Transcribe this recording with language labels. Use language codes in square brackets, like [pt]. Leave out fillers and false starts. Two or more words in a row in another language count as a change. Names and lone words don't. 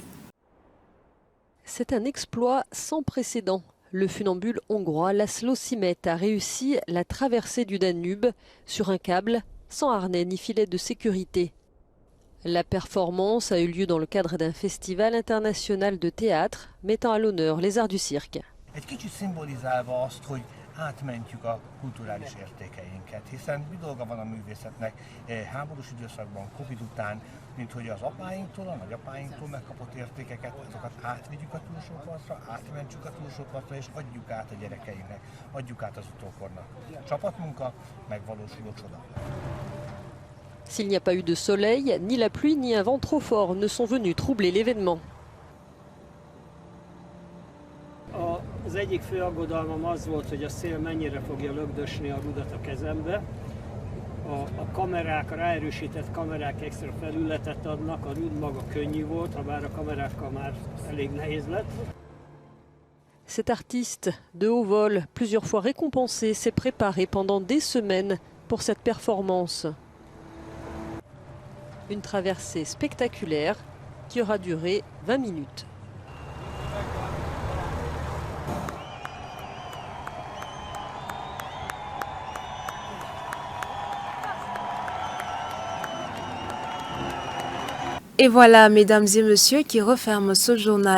[fr] C'est un exploit sans précédent. Le funambule hongrois Laszlo Simet a réussi la traversée du Danube sur un câble, sans harnais ni filet de sécurité. La performance a eu lieu dans le cadre d'un festival international de théâtre mettant à l'honneur les arts du cirque. [hu] Egy kicsit szimbolizálva azt, hogy átmentjük a kulturális értékeinket, hiszen mi dolga van a művészetnek háborús időszakban, Covid után, mint hogy az apáinktól, a nagyapáinktól megkapott értékeket, azokat átvigyük a túlsó partra, átmentsük a túlsó partra, és adjuk át a gyerekeinknek, adjuk át az utókornak. Csapatmunka, megvalósuló csoda. [fr] S'il n'y a pas eu de soleil, ni la pluie ni un vent trop fort ne sont venus troubler l'événement. [hu] Az egyik fő aggodalmam az volt, hogy a szél mennyire fogja lögdösni a rudat a kezembe. A kamerák, a ráerősített kamerák extra felületet adnak, a rud maga könnyű volt, ha bár a kamerákkal már elég nehéz lett. [fr] Cet artiste de haut vol, plusieurs fois récompensé, s'est préparé pendant des semaines pour cette performance. Une traversée spectaculaire qui aura duré 20 minutes. Et voilà, mesdames et messieurs, qui referme ce journal.